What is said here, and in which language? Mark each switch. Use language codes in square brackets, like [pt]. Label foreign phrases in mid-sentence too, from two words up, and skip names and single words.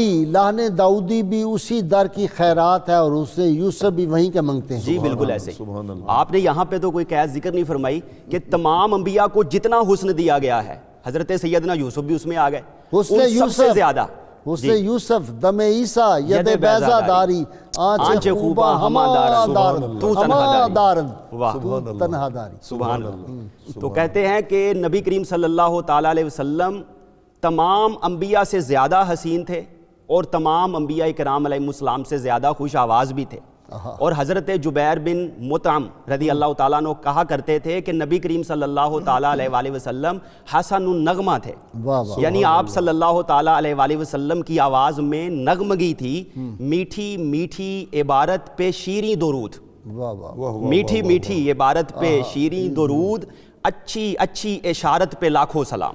[ur] لہن داؤدی بھی اسی در کی خیرات ہے اور اس سے یوسف بھی وہیں کے منگتے ہیں۔ جی بالکل ایسے ہی۔ آپ نے یہاں پہ تو کوئی قید ذکر نہیں فرمائی کہ تمام انبیاء کو جتنا حسن دیا گیا ہے، حضرت سیدنا یوسف بھی اس میں آ گئے، حسن سب سے زیادہ [fa] حسن یوسف دم عیسیٰ ید بیضا داری آنچ خوبا ہما دارن تو تنہا داری۔ [ar] سبحان اللہ۔ [ur] تو کہتے ہیں کہ نبی کریم [ar] صلی اللہ تعالیٰ علیہ وسلم [ur] تمام انبیاء سے زیادہ حسین تھے اور تمام انبیاء کرام [ar] علیہ السلام [ur] سے زیادہ خوش آواز بھی تھے، اور حضرت جبیر بن مطعم [ar] رضی اللہ تعالیٰ عنہ [ur] کہا کرتے تھے کہ نبی کریم [ar] صلی اللہ تعالیٰ علیہ وآلہ وسلم حسن النغمہ [ur] تھے، یعنی آپ [ar] صلی اللہ تعالیٰ علیہ وآلہ وسلم [ur] کی آواز میں نغمگی تھی، میٹھی میٹھی عبارت پہ شیریں درود، میٹھی میٹھی عبارت پہ شیریں درود، اچھی اچھی اشارت پہ لاکھوں سلام۔